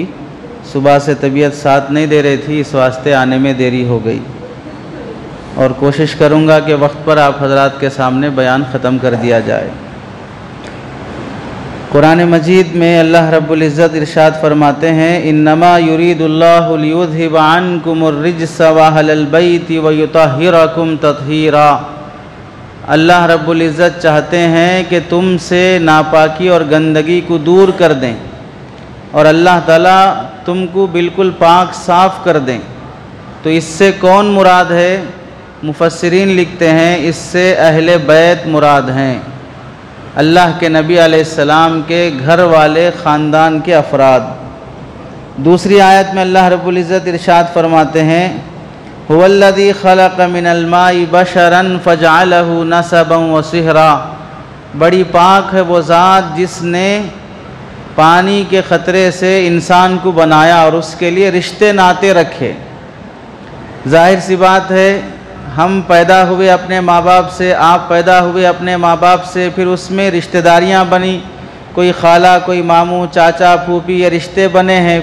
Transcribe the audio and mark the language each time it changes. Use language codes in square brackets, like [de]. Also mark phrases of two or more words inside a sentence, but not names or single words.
[hi] सुबह से तबीयत साथ नहीं दे रही थी, इस वास्ते आने में देरी हो गई और कोशिश करूँगा कि वक्त पर आप हज़रात के सामने बयान ख़त्म कर दिया जाए। कुरान मजीद में [ar] الله رب العزة [hi] इरशाद फरमाते हैं [ar] إنما يريد الله ليذهب عنكم الرجس و أهل البيت ويطهركم تطهيرا. الله رب العزة [hi] चाहते हैं कि तुमसे नापाकी और गंदगी को दूर कर दें और अल्लाह ताला तुमको बिल्कुल पाक साफ़ कर दें। तो इससे कौन मुराद है? मुफस्सिरीन लिखते हैं इससे अहले बैत मुराद हैं, अल्लाह के नबी अलैहिस्सलाम के घर वाले ख़ानदान के अफराद। दूसरी आयत में [ar] الله رب العزة [hi] इरशाद फरमाते हैं [ar] هو الذي خلق من الماء بشرا فجعله نسبا وصهرا. [hi] बड़ी पाक है वो ज़ात जिसने पानी के ख़तरे से इंसान को बनाया और उसके लिए रिश्ते नाते रखे। ज़ाहिर सी बात है, हम पैदा हुए अपने माँ बाप से, आप पैदा हुए अपने माँ बाप से, फिर उसमें रिश्तेदारियाँ बनी, कोई खाला, कोई मामू, चाचा, फूफी, ये रिश्ते बने हैं।